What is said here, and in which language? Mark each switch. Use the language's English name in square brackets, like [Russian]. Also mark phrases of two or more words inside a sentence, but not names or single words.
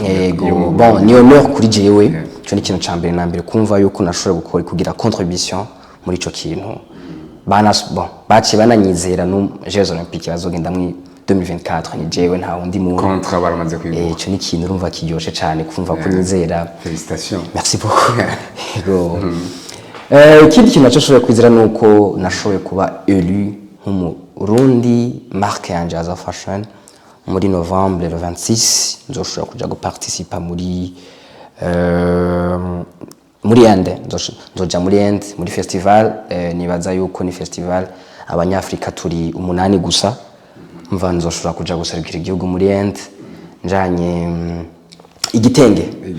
[Rundi] yego bon [French] ni honneur [Rundi] kuri jewe cyo ni ikintu cyambere na mbere kumva yuko nashoboye gukora kugira contribution muri ico kintu baci bananyizera no Jeux Olympiques bazogenda muri 2024 ni jewe nta wundi muntu contre baramaze kwiguha cyo ni ikintu urumva kiryoshe cyane kumva ko nyizera [French] félicitations merci beaucoup [Rundi] yego ikindi kintu nashoboye kwizera nuko nashoboye kuba élu nk'umurundi marque yanje ya fashion muri novembre le 26 nzoshobora kuja guparticipa muri Ende nzoja muri Ende muri festival nibaza yuko ni festival abanyafrika turi 8 gusa mva nzoshobora kuja guserukira igihugu muri Ende njanye igitenge